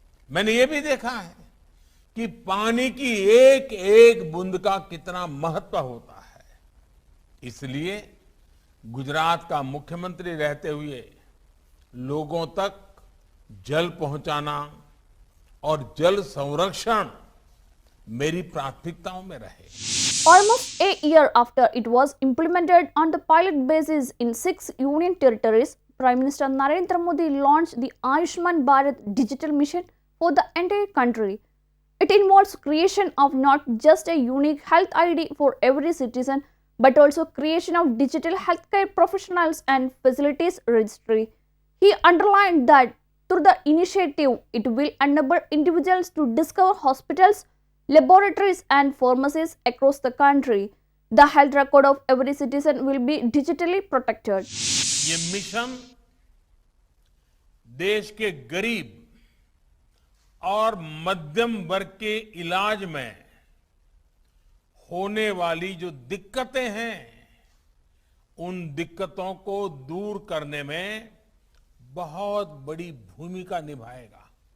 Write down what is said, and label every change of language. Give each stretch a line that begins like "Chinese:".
Hindi: मैंने ये भी देखा है कि पानी की एक एक बूंद का कितना महत्व होता है। इसलिए गुजरात का मुख्यमंत्री रहते हुए लोगों तक जल पहुंचाना और जल संरक्षण मेरी प्राथमिकताओं में रहे।
English: Almost a year after it was implemented on the pilot basis in 6 union territories, Prime Minister Narendra Modi launched the Ayushman Bharat Digital Mission for the entire country. It involves creation of not just a unique health ID for every citizen, but also creation of digital healthcare professionals and facilities registry. He underlined that through the initiative, it will enable individuals to discover hospitals, laboratories and pharmacies across the country. The health record of every citizen will be digitally protected.
Hindi: ये mission देश के गरीब और मध्यम वर्ग के इलाज में होने वाली जो दिक्कतें हैं, उन दिक्कतों को दूर करने में बहुत बड़ी भूमिका निभाएगा।